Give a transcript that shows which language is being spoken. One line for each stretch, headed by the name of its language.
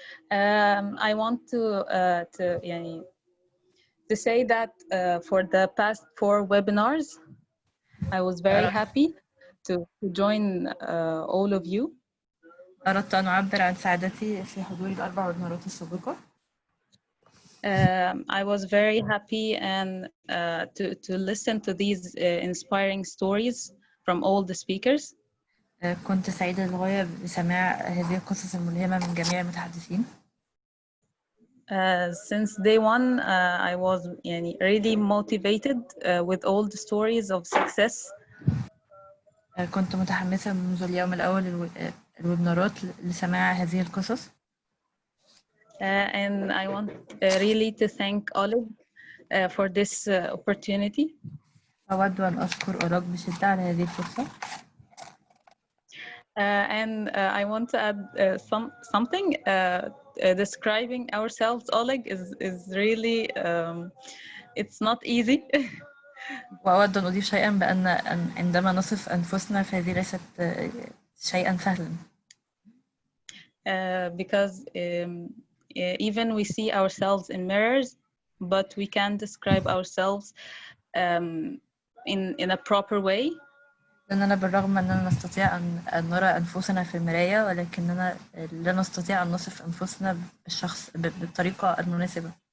English: I want to say that for the past 4 webinars, I was very happy to join all of you.
Arabic: أردت أن أعبر عن سعادتي في حضور ال4 ويبينارات السابقة.
English: I was very happy and to listen to these inspiring stories from all the speakers.
Arabic: كنت سعيدة للغاية بسماع هذه القصص الملهمة من جميع المتحدثين.
English: Since day one, I was really motivated with all the stories of success.
Arabic: كنت متحمسة منذ اليوم الأول الويبنارات لسماع هذه القصص.
English: And I want really to thank Oleg for this opportunity.
Arabic: أود أن أشكر أولاغ بشدة على هذه الفرصة.
English: And I want to add something. Describing ourselves, Oleg, is really it's not easy.
Arabic: وأود أن أضيف شيئا بأن عندما نصف أنفسنا فهذه ليست شيئا سهلا.
English: Because even we see ourselves in mirrors, but we can't describe ourselves in a proper way.
Arabic: لأننا بالرغم من أننا نستطيع أن نرى أنفسنا في المراية ولكننا لا نستطيع أن نصف أنفسنا بالطريقة المناسبة.